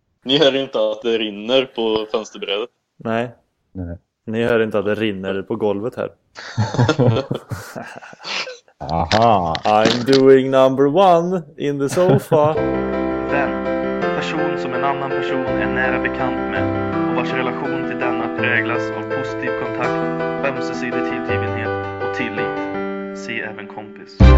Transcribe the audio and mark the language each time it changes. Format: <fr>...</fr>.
<sv>Ni hör inte att det rinner på fönsterbrädet. Nej. Nej. Ni hör inte att det rinner på golvet här. Aha.</sv> <en>I'm doing number one in the sofa.</en> <sv>Vän, person som en annan person är nära bekant med och vars relation till denna präglas av positiv kontakt, ömsesidig tillgivenhet och tillit. Se även kompis.</sv>